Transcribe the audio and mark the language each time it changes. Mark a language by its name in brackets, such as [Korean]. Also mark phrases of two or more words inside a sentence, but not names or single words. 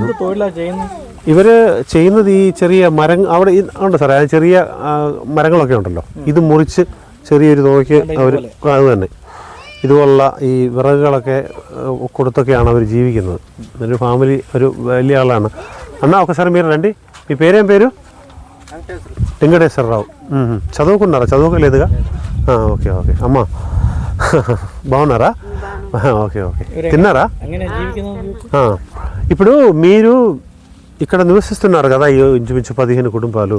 [Malayalam] ഇവർ ചെയ്യുന്നത് ഈ ചെറിയ അവിടെ ഉണ്ട് സാറേ, ആ ചെറിയ മരങ്ങളൊക്കെ ഉണ്ടല്ലോ, ഇത് മുറിച്ച് ചെറിയൊരു തുകയ്ക്ക് അവർ അത് തന്നെ ഇതുപോലുള്ള ഈ വിറകുകളൊക്കെ കൊടുത്തൊക്കെയാണ് അവർ ജീവിക്കുന്നത്. ഒരു ഫാമിലി ഒരു വലിയ ആളാണ്. [Telugu] అన్న ఒకసారి మీరు రండి. మీ పేరేం పేరు? వెంకటేశ్వరరావు. చదువుకున్నారా? చదువుకోలేదుగా? [English] okay okay. [Telugu] అమ్మ బాగున్నారా? [English] okay okay. [Telugu] తిన్నారా? ఇప్పుడు మీరు ఇక్కడ నివసిస్తున్నారు కదా, ఇంచుమించు 15 కుటుంబాలు.